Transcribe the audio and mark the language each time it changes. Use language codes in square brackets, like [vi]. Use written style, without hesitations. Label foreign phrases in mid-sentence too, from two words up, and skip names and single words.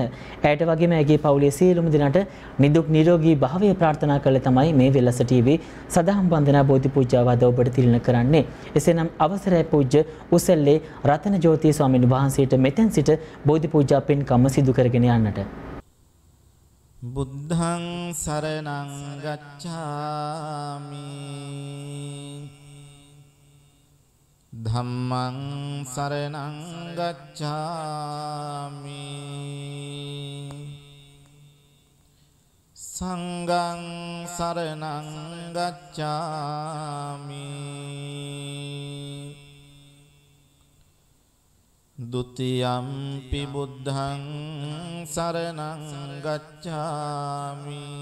[si] ඇයට වගේම ඇගේ පවුලේ සියලුම දෙනාට නිදුක් නිරෝගී භාවය ප්‍රාර්ථනා කරලා තමයි මේ වෙලස ටීවී සදහම් වන්දනා බෝධි පූජාව අද ඔබට තිළින කරන්නේ. එසේනම් අවසරයි පූජ්‍ය උසල්ලේ රතන ජෝති ස්වාමීන් වහන්සේට මෙතෙන් සිට බෝධි පූජා පින්කම සිදු කරගෙන යන්නට. [pi] බුද්ධං සරණං ගච්ඡාමි ධම්මං සරණං ගච්ඡාමි සංඝං සරණං ගච්ඡාමි ဒုတိယံ පි බුද්ධං සරණං ගච්ඡාමි